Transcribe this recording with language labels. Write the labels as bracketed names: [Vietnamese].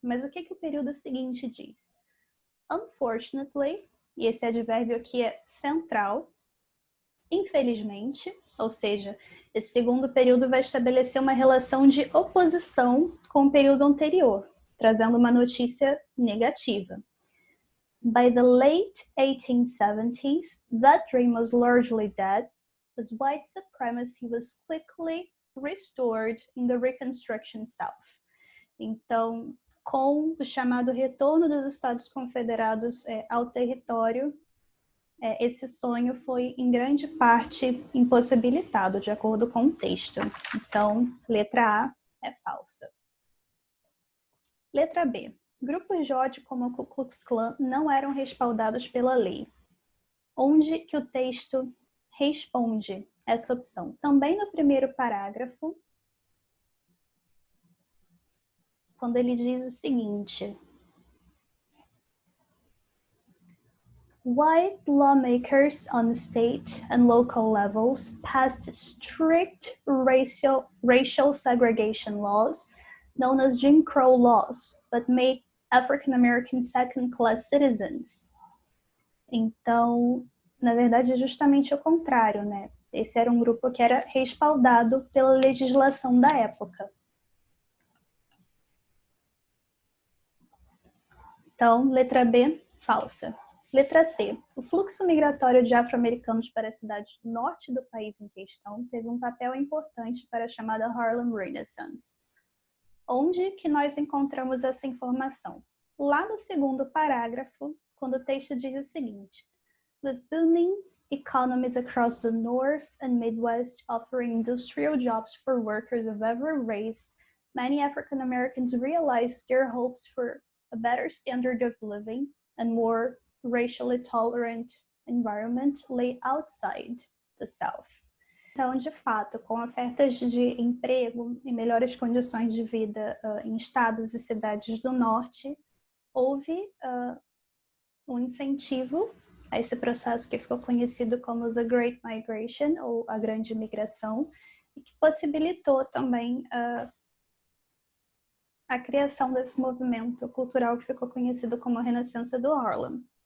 [Portuguese] Mas o que o período seguinte diz? [English] Unfortunately, [Portuguese] e esse advérbio aqui é central, infelizmente, ou seja, esse segundo período vai estabelecer uma relação de oposição com o período anterior, trazendo uma notícia negativa. [English] By the late 1870s, that dream was largely dead, as white supremacy was quickly restored in the Reconstruction South. [Portuguese] Então, com o chamado retorno dos Estados Confederados ao território, esse sonho foi, em grande parte, impossibilitado, de acordo com o texto. Então, letra A é falsa. Letra B. Grupos de ódio como o Ku Klux Klan não eram respaldados pela lei. Onde que o texto responde essa opção? Também no primeiro parágrafo, quando ele diz o seguinte: [English] White lawmakers on state and local levels passed strict racial segregation laws, known as Jim Crow laws, but made African Americans second-class citizens. [Portuguese] Então, na verdade, é justamente o contrário, né? Esse era um grupo que era respaldado pela legislação da época. Então, letra B, falsa. Letra C. O fluxo migratório de afro-americanos para as cidades do norte do país em questão teve um papel importante para a chamada Harlem Renaissance. Onde que nós encontramos essa informação? Lá no segundo parágrafo, quando o texto diz o seguinte: [English] With booming economies across the North and Midwest offering industrial jobs for workers of every race, many African Americans realized their hopes for a better standard of living and more racially tolerant environment lay outside the South. [Portuguese] Então, de fato, com ofertas de emprego e melhores condições de vida em estados e cidades do norte, houve um incentivo a esse processo que ficou conhecido como The Great Migration, ou a Grande Migração, e que possibilitou também a criação desse movimento cultural que ficou conhecido como a Renascença do Harlem.